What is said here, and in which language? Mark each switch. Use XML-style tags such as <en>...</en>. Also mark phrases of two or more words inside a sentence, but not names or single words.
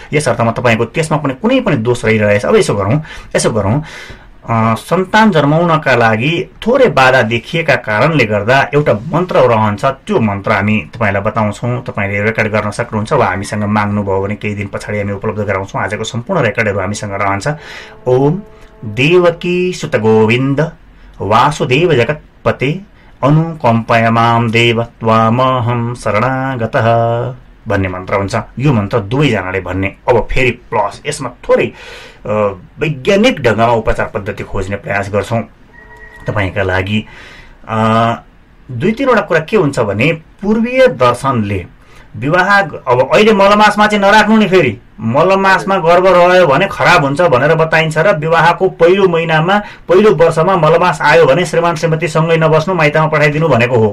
<ne>यस अर्थमा तपाईँको त्यसमा पनि कुनै पनि दोष रहिरहेछ। अब यसो गरौँ, सन्तान जन्माउनका लागि थोरै बाधा देखिएका कारणले गर्दा एउटा मन्त्र रहन्छ। त्यो मन्त्र हामी तपाईँलाई बताउँछौँ, तपाईँले रेकर्ड गर्न सक्नुहुन्छ वा हामीसँग माग्नुभयो भने केही दिन पछाडि हामी उपलब्ध गराउँछौँ। आजको सम्पूर्ण रेकर्डहरू हामीसँग रहन्छ।</ne> <sa>ओम देवकी सुत गोविन्द वासुदेव जगत्पते अनुकम्पयमां देव त्वामहं शरणागतः</sa> <ne>भन्ने मन्त्र हुन्छ। यो मन्त्र दुवैजनाले भन्ने। अब फेरि प्लस यसमा थोरै वैज्ञानिक ढङ्गमा उपचार पद्धति खोज्ने प्रयास गर्छौँ तपाईँका लागि। 2-3वटा कुरा के हुन्छ भने, पूर्वीय दर्शनले विवाह, अब अहिले मलमासमा चाहिँ नराख्नु नि, फेरि मलमासमा गर्भ रह्यो भने खराब हुन्छ भनेर बताइन्छ र विवाहको पहिलो महिनामा पहिलो वर्षमा मलमास आयो भने श्रीमान श्रीमती सँगै नबस्नु, माइतमा पठाइदिनु भनेको हो।</ne>